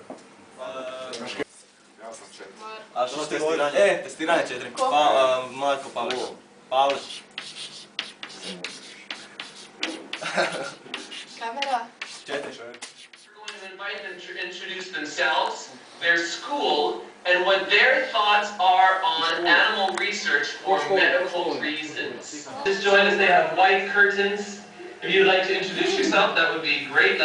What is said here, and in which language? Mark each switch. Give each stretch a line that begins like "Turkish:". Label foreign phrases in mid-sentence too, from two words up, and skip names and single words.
Croatian: Ja sam 4. A što ste testiranje? Testiranje 4. Marko Pavlić. Pavlić. Kamera. 4.
English: We're going to invite them to introduce themselves, their school, and what their thoughts are on animal research for medical reasons. Just join us, they have white curtains. If you'd like to introduce yourself, that would be great.